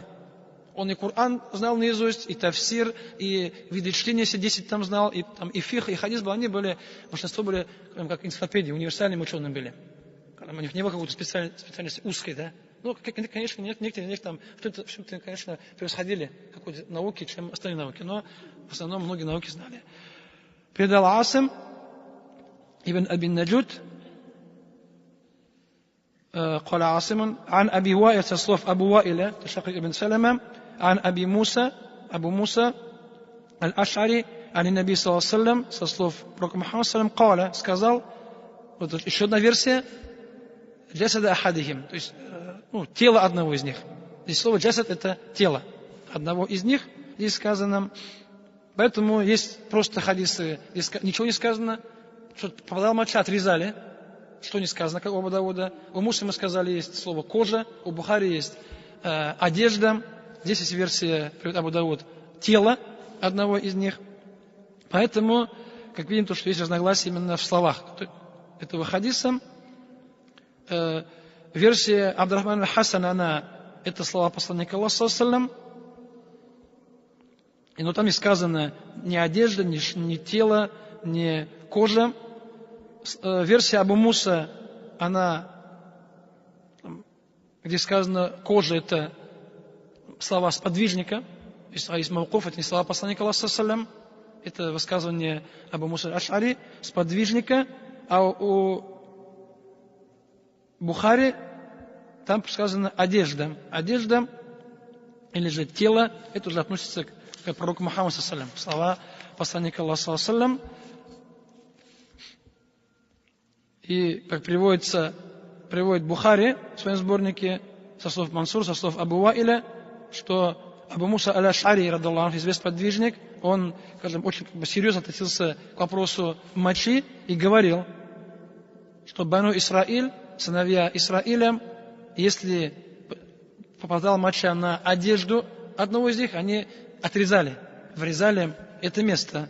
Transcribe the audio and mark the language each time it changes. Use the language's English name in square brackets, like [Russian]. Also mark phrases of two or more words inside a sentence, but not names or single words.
[Russian] Он и Коран знал наизусть, и тафсир, и виды чтения, все 10 там знал, и фих, и хадис, большинство были как энциклопедии, универсальными учеными были. У них не было какой-то специальности узкой, да. Конечно, некоторые из них там в чем-то, конечно, превосходили какой-то науки, чем остальные науки, но в основном многие науки знали. [Arabic] Передал Асим ибн Аби Наджуд, قال عاصم عن أبي وائل تصلف أبو وائل تشقق ابن سلمة عن أبي موسى، أبو موسى الأشعري، عن النبي صلى الله عليه وسلم, [Russian] со слов пророка Мухаммада [Arabic] صلى الله عليه وسلم, [Russian] сказал, вот еще одна версия, [Arabic] جسد أحدهم, [Russian] то есть тело одного из них. Здесь слово джасад это тело одного из них, здесь сказано. Поэтому есть просто хадисы, здесь ничего не сказано, что попадал моча, отрезали, что не сказано, как у Абу Дауда. У Муслима сказали, есть слово кожа, у Бухари есть одежда. Здесь есть версия, приводит Абу Дауд, тело одного из них. Поэтому, как видим, то, что есть разногласия именно в словах этого хадиса. Версия Абдурахмана Хасана, это слова посланника Аллаха [Arabic] صلى الله عليه وسلم. [Russian] Но там не сказано ни одежда, ни тело, ни кожа. Версия Абу Муса, она, где сказано кожа, это слова сподвижника, а из маукуф, это не слова посланника Аллаха [Arabic] صلى الله عليه وسلم, [Russian] это высказывание Абу Муса аль-Аш'ари, сподвижника, а у Бухари там сказано одежда. Одежда или же тело, это уже относится к пророку Мухаммаду [Arabic] صلى الله عليه وسلم. [Russian] Слова посланника Аллаха [Arabic] صلى الله عليه وسلم. [Russian] И, как приводит Бухари в своем сборнике со слов Мансур, со слов Абу Ваиля, что Абу Муса аль-Аш'ари, [Arabic] رضي الله عنه, [Russian] известный подвижник, он, скажем, очень серьезно относился к вопросу мочи и говорил, что Бану Исраиль, сыновья Исраиля, если попадала моча на одежду одного из них, они отрезали, врезали это место.